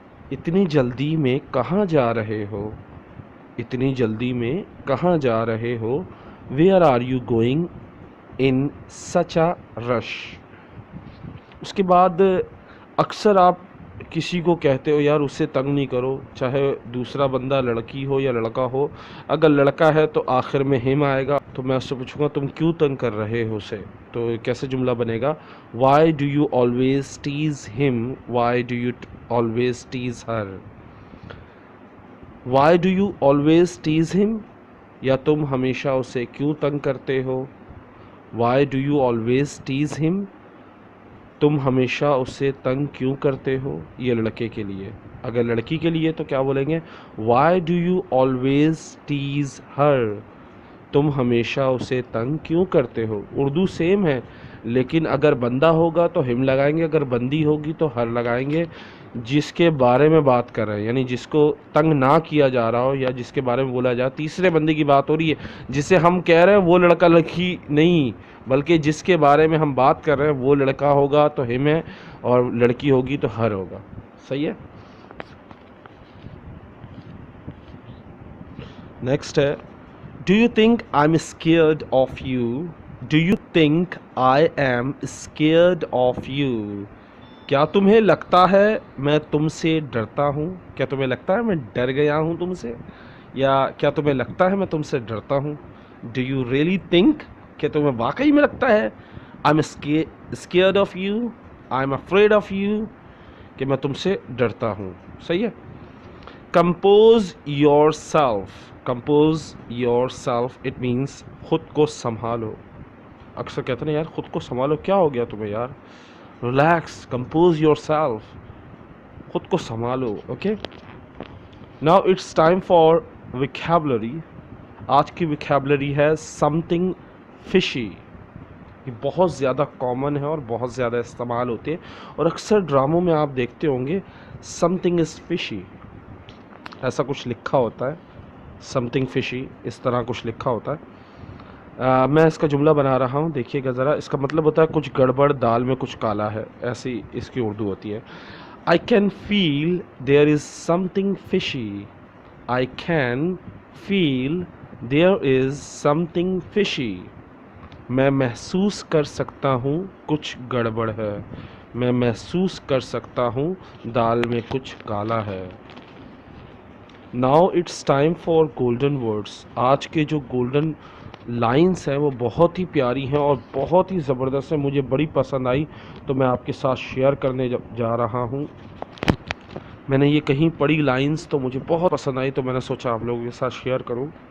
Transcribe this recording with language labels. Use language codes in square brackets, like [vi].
[ur] اتنی جلدی میں کہاں جا رہے ہو؟ اتنی جلدی میں کہاں جا رہے ہو؟ [en] Where are you going in such a rush? [ur] اس کے بعد اکثر آپ کسی کو کہتے ہو یار اسے تنگ نہیں کرو، چاہے دوسرا بندہ لڑکی ہو یا لڑکا ہو. اگر لڑکا ہے تو آخر میں ہم آئے گا، تو میں اس سے پوچھوں گا تم کیوں تنگ کر رہے ہو اسے. تو کیسے جملہ بنے گا؟ [en] Why do you always tease him? Why do you always tease her? Why do you always tease him? [ur] یا تم ہمیشہ اسے کیوں تنگ کرتے ہو؟ [en] Why do you always tease him? [ur] تم ہمیشہ اسے تنگ کیوں کرتے ہو؟ یہ لڑکے کے لیے. اگر لڑکی کے لیے تو کیا بولیں گے؟ [en] Why do you always tease her? [ur] تم ہمیشہ اسے تنگ کیوں کرتے ہو. اردو سیم ہے، لیکن اگر بندہ ہوگا تو ہم لگائیں گے، اگر بندی ہوگی تو ہر لگائیں گے. جس کے بارے میں بات کر رہے ہیں، یعنی جس کو تنگ نہ کیا جا رہا ہو یا جس کے بارے میں بولا جائے، تیسرے بندے کی بات ہو رہی ہے. جسے ہم کہہ رہے ہیں وہ لڑکا لڑکی نہیں، بلکہ جس کے بارے میں ہم بات کر رہے ہیں وہ لڑکا ہوگا تو ہم ہے، اور لڑکی ہوگی تو ہر ہوگا. صحیح ہے. [en] Next ہے Do you think I'm scared of you? Do you think I am scared of you? [ur] کیا تمہیں لگتا ہے میں تم سے ڈرتا ہوں؟ کیا تمہیں لگتا ہے میں ڈر گیا ہوں تم سے؟ یا کیا تمہیں لگتا ہے میں تم سے ڈرتا ہوں؟ [en] Do you really think؟ [ur] کہ تمہیں واقعی میں لگتا ہے [en] I'm scared of you, [ur] I'm afraid of you، کہ میں تم سے ڈرتا ہوں. صحیح ہے. [en] Compose yourself. compose yourself, it means [ur] خود کو سنبھالو. اکثر کہتے ہیں یار خود کو سنبھالو, کیا ہو گیا تمہیں یار, ریلیکس, [en] compose yourself, [ur] خود کو سنبھالو. [en] Okay, now it's time for vocabulary. [ur] آج کی vocabulary ہے something fishy. یہ بہت زیادہ کامن ہے اور بہت زیادہ استعمال ہوتے ہیں, اور اکثر ڈراموں میں آپ دیکھتے ہوں گے [en] something is fishy, [ur] ایسا کچھ لکھا ہوتا ہے, something fishy اس طرح کچھ لکھا ہوتا ہے. میں اس کا جملہ بنا رہا ہوں, دیکھیے گا ذرا. اس کا مطلب ہوتا ہے کچھ گڑبڑ, دال میں کچھ کالا ہے, ایسی اس کی اردو ہوتی ہے. [en] I can feel there is something fishy. I can feel there is something fishy. [ur] میں محسوس کر سکتا ہوں کچھ گڑبڑ ہے. میں محسوس کر سکتا ہوں دال میں کچھ کالا ہے. [en] Now it's time for golden words. [ur] آج کے جو گولڈن لائنس ہیں وہ بہت ہی پیاری ہیں اور بہت ہی زبردست ہیں, مجھے بڑی پسند آئی, تو میں آپ کے ساتھ شیئر کرنے جا رہا ہوں. میں نے یہ کہیں پڑھی لائنس تو مجھے بہت پسند آئی, تو میں نے سوچا آپ لوگوں کے ساتھ شیئر کروں.